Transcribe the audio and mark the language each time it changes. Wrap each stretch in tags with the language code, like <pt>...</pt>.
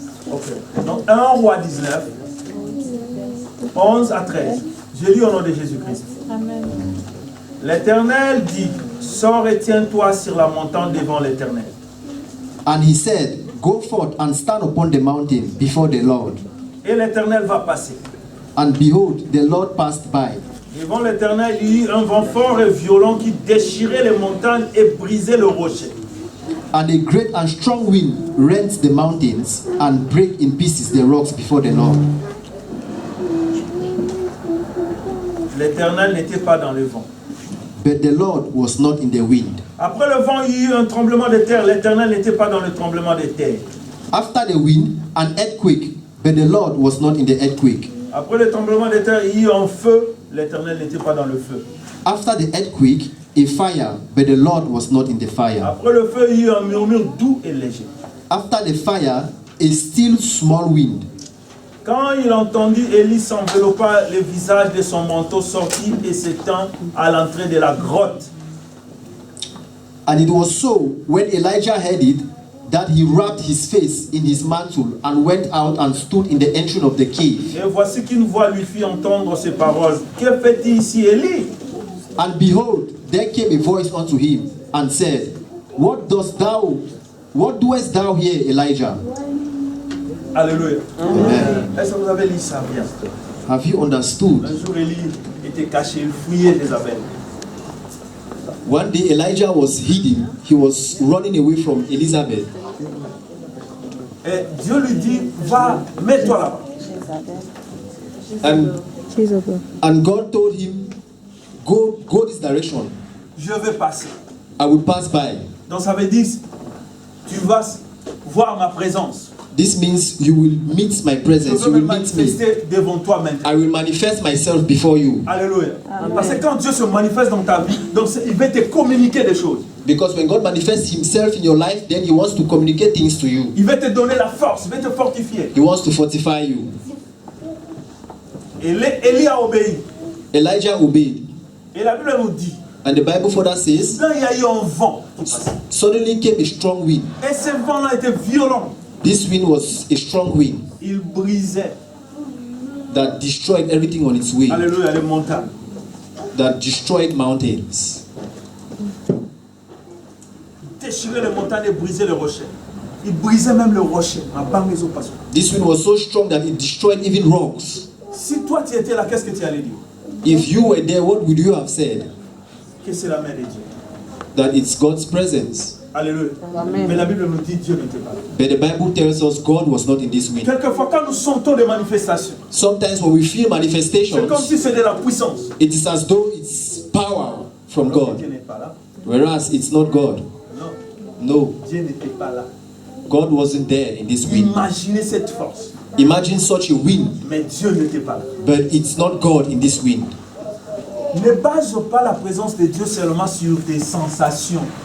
<fr>Ok. Donc 1 Roi 19, 11 à 13. Je lis au nom de Jésus-Christ. Amen. L'Éternel dit, sors et tiens-toi sur la montagne devant l'Éternel.</fr> <en>And he said, go forth and stand upon the mountain before the Lord.</en> <fr>Et l'Éternel va passer.</fr> <en>And behold, the Lord passed by.</en> <fr>Devant l'Éternel, il y eut un vent fort et violent qui déchirait les montagnes et brisait le rocher.</fr> <en>And a great and strong wind rent the mountains and break in pieces the rocks before the Lord.</en> <fr>L'Éternel n'était pas dans le vent.</fr> <en>But the Lord was not in the wind.</en> <fr>Après le vent, il y eut un tremblement de terre. L'Éternel n'était pas dans le tremblement de terre.</fr> <en>After the wind, an earthquake, but the Lord was not in the earthquake.</en> <fr>Après le tremblement de terre, il y eut un feu. L'Éternel n'était pas dans le feu.</fr> <en>After the earthquake, a fire, but the Lord was not in the fire.</en> <fr>Après le feu, il y eut un murmure doux et léger.</fr> <en>After the fire, a still small wind.</en> <fr>Quand il entendit, Élie s'enveloppa le visage de son manteau, sortit et s'étend à l'entrée de la grotte.</fr> <en>And it was so, when Elijah heard it, that he wrapped his face in his mantle and went out and stood in the entrance of the cave.</en> <fr>Et voici qu'une voix lui fit entendre ces paroles. Que fais-tu ici, Élie?</fr> <en>And behold, there came a voice unto him and said, what doest thou here, Elijah?</en> <fr>Alléluia. Amen. Est-ce que vous avez lu ça bien?</fr> <en>Have you understood?</en> <fr>Un jour, Élie était caché, il fouillait Jézabel.</fr> <en>One day Elijah was hidden. He was running away from Elizabeth.</en> <fr>Et Dieu lui dit, va, mets-toi là-bas.</fr> <en>And God told him, go this direction.</en> <fr>Je vais passer.</fr> <en>I will pass by.</en> <fr>Donc ça veut dire, tu vas voir ma présence.</fr> <en>This means you will meet my</en> <fr>Je</fr> <en>presence. You</en> <fr>veux me</fr> <en>will meet me.</en> <fr>manifester devant toi maintenant.</fr> <en>I will manifest myself before you.</en> <fr>Alléluia. Parce que quand Dieu se manifeste dans ta vie, donc il va te communiquer des choses.</fr> <en>Because when God manifests himself in your life, then he wants to communicate things to you.</en> <fr>Il va te donner la force, il va te fortifier.</fr> <en>He wants to fortify you.</en> <fr>Et Élie a obéi.</fr> <en>Elijah obeyed.</en> <fr>Et la Bible nous dit,</fr> <en>And the Bible further says,</en> <fr>Là, il y a eu un vent.</fr> <en>suddenly came a strong wind.</en> <fr>Et ce vent-là était violent.</fr> <en>This wind was a strong wind</en> <fr>Il brisait,</fr> <en>that destroyed everything on its way,</en> <fr>alléluia, les montagnes.</fr> <en>that destroyed mountains.</en> <fr>Il déchirait les montagnes et brisait les rochers. Il brisait même le rocher.</fr> <en>This wind was so strong that it destroyed even rocks.</en> <fr>Si toi tu étais là, qu'est-ce que tu allais dire?</fr> <en>If you were there, what would you have said?</en> <fr>Que c'est la main de Dieu.</fr> <en>That it's God's presence.</en> <fr>Alléluia. Mais la Bible nous dit Dieu n'était pas là.</fr> <en>But the Bible tells us God was not in this wind.</en> <fr>Quelquefois, quand nous sentons des manifestations,</fr> <en>Sometimes when we feel</en> <fr>c'est comme</fr> <en>manifestations,</en> <fr>si c'était la puissance.</fr> <en>it is as though it's power from God,</en> <fr>Dieu n'est pas là.</fr> <en>whereas it's not God.</en> <fr>Non,</fr> <en>No,</en> <fr>Dieu n'était pas là.</fr> <en>God wasn't there in this wind.</en> <fr>Imaginez cette force.</fr> <en>Imagine such a wind,</en> <fr>Mais Dieu n'était pas là.</fr> <en>but it's not God in this wind.</en> <fr>Ne base pas la présence de Dieu seulement sur tes sensations.</fr>